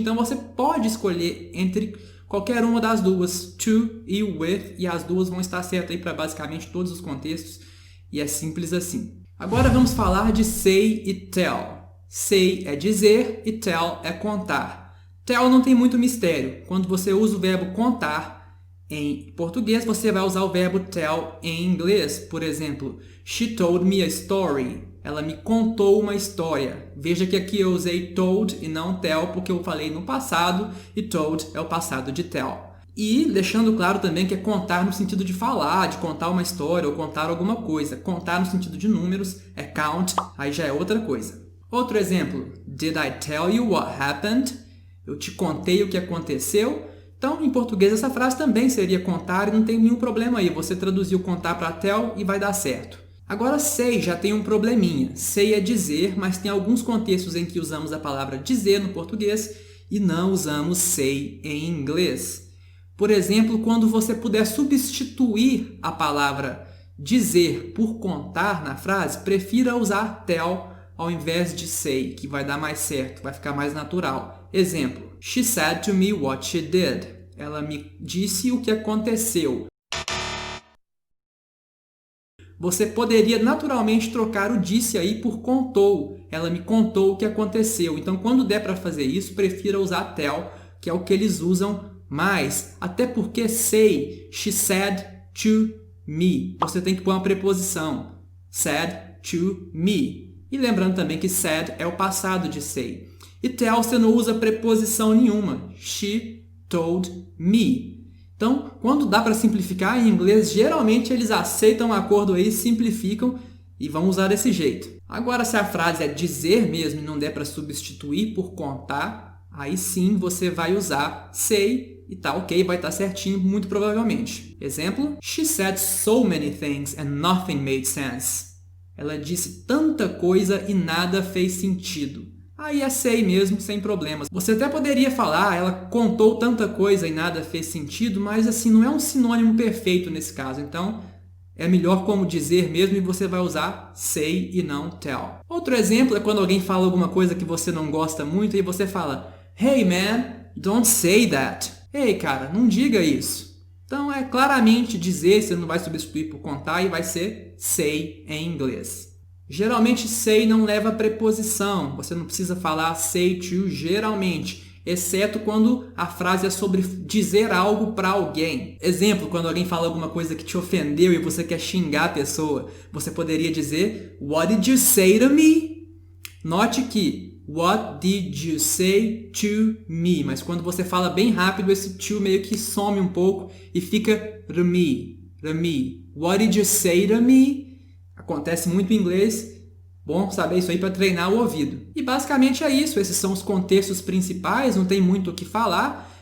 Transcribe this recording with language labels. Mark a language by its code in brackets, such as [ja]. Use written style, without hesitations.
[pt] Então, você pode escolher entre qualquer uma das 2, to e with, e as 2 vão estar certas aí para basicamente todos os contextos. E é simples assim. Agora vamos falar de say e tell. Say é dizer e tell é contar. Tell não tem muito mistério. Quando você usa o verbo contar em português, você vai usar o verbo tell em inglês. Por exemplo, [en] she told me a story. [pt] Ela me contou uma história. Veja que aqui eu usei told e não tell, porque eu falei no passado, e told é o passado de tell. E deixando claro também que é contar no sentido de falar, de contar uma história ou contar alguma coisa. Contar no sentido de números é count, aí já é outra coisa. Outro exemplo, [en] did I tell you what happened? [pt] Eu te contei o que aconteceu. Então, em português, essa frase também seria contar e não tem nenhum problema aí. Você traduziu contar para tell e vai dar certo. Agora, say já tem um probleminha. Say é dizer, mas tem alguns contextos em que usamos a palavra dizer no português e não usamos say em inglês. Por exemplo, quando você puder substituir a palavra dizer por contar na frase, prefira usar tell ao invés de say, que vai dar mais certo, vai ficar mais natural. Exemplo, [en] she said to me what she did. [pt] Ela me disse o que aconteceu. Você poderia naturalmente trocar o disse aí por contou. Ela me contou o que aconteceu. Então, quando der para fazer isso, prefira usar tell, que é o que eles usam mais. Até porque say, [en] she said to me. [pt] Você tem que pôr uma preposição. [en] Said to me. [pt] E lembrando também que said é o passado de say. E tell você não usa preposição nenhuma. [en] She told me. [pt] Então, quando dá para simplificar em inglês, geralmente eles aceitam um acordo aí, simplificam e vão usar desse jeito. Agora, se a frase é dizer mesmo e não der para substituir por contar, aí sim você vai usar say e tá ok, vai estar certinho, muito provavelmente. Exemplo: [en] She said so many things and nothing made sense. [pt] Ela disse tanta coisa e nada fez sentido. Aí é say mesmo, sem problemas. Você até poderia falar, ela contou tanta coisa e nada fez sentido, mas assim, não é um sinônimo perfeito nesse caso. Então, é melhor como dizer mesmo e você vai usar say e não tell. Outro exemplo é quando alguém fala alguma coisa que você não gosta muito e você fala: [en] Hey man, don't say that. [pt] Ei, cara, não diga isso. Então, é claramente dizer, você não vai substituir por contar e vai ser say em inglês. Geralmente, say não leva preposição. Você não precisa falar say to geralmente, exceto quando a frase é sobre dizer algo para alguém. Exemplo, quando alguém fala alguma coisa que te ofendeu e você quer xingar a pessoa, você poderia dizer [en] What did you say to me? [pt] Note que [en] What did you say to me? [pt] Mas quando você fala bem rápido, esse to meio que some um pouco e fica me. [en] What did you say to me? [pt] Acontece muito em inglês. Bom saber isso aí para treinar o ouvido. E basicamente é isso. Esses são os contextos principais, não tem muito o que falar.